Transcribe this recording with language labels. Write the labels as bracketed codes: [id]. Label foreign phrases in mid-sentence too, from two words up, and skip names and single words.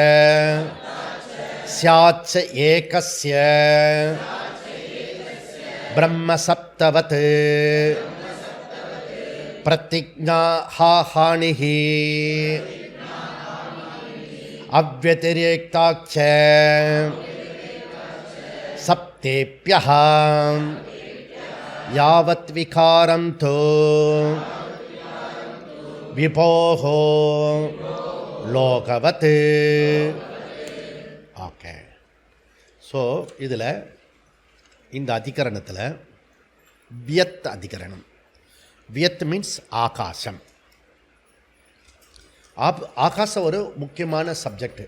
[sa] स्याच्च एकस्य ब्रह्मसप्तवत् प्रतिज्ञा हानिः अव्यतिरेक्ताच्च सप्तेभ्यः यावत् विकारं तु विभोः लोकवत्. [ta] ஓகே. ஸோ இதில் இந்த அதிகரணத்தில் வியத் அதிகரணம். வியத் மீன்ஸ் ஆகாசம். ஆகாசம் ஒரு முக்கியமான சப்ஜெக்டு.